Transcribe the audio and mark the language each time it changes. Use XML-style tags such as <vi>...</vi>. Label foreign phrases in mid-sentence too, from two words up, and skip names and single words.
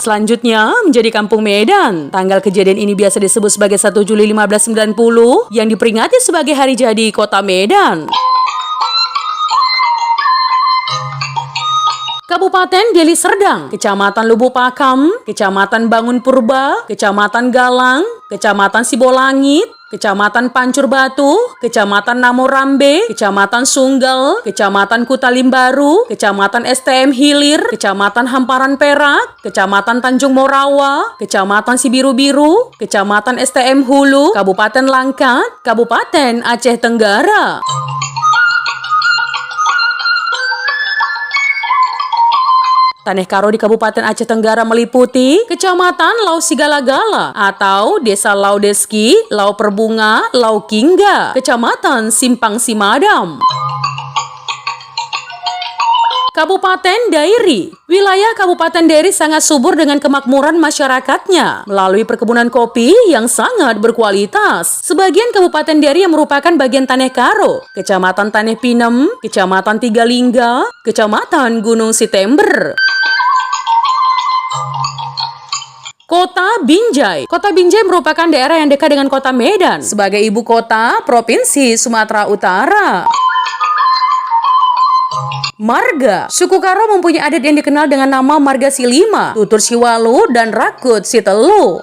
<id>Selanjutnya menjadi Kampung Medan. Tanggal kejadian ini biasa disebut sebagai 1 Juli 1590 yang diperingati sebagai hari jadi kota Medan. Kabupaten Deli Serdang, Kecamatan Lubuk Pakam, Kecamatan Bangun Purba, Kecamatan Galang, Kecamatan Sibolangit, Kecamatan Pancur Batu, Kecamatan Namorambe, Kecamatan Sunggal, Kecamatan Kutalimbaru, Kecamatan STM Hilir, Kecamatan Hamparan Perak, Kecamatan Tanjung Morawa, Kecamatan Sibiru-Biru, Kecamatan STM Hulu, Kabupaten Langkat, Kabupaten Aceh Tenggara. Tanah Karo di Kabupaten Aceh Tenggara meliputi Kecamatan Lau Sigala-gala atau Desa Lau Deski, Lau Perbunga, Lau Kingga, Kecamatan Simpang Simadam. Kabupaten Dairi. Wilayah Kabupaten Dairi sangat subur dengan kemakmuran masyarakatnya melalui perkebunan kopi yang sangat berkualitas. Sebagian Kabupaten Dairi yang merupakan bagian Tanah Karo, Kecamatan Tanah Pinem, Kecamatan Tigalingga, Kecamatan Gunung Sitember. Kota Binjai. Kota Binjai merupakan daerah yang dekat dengan kota Medan sebagai ibu kota Provinsi Sumatera Utara. Marga. Suku Karo mempunyai adat yang dikenal dengan nama Marga Silima, Tutur Siwalu, dan Rakut Sitelu.</id>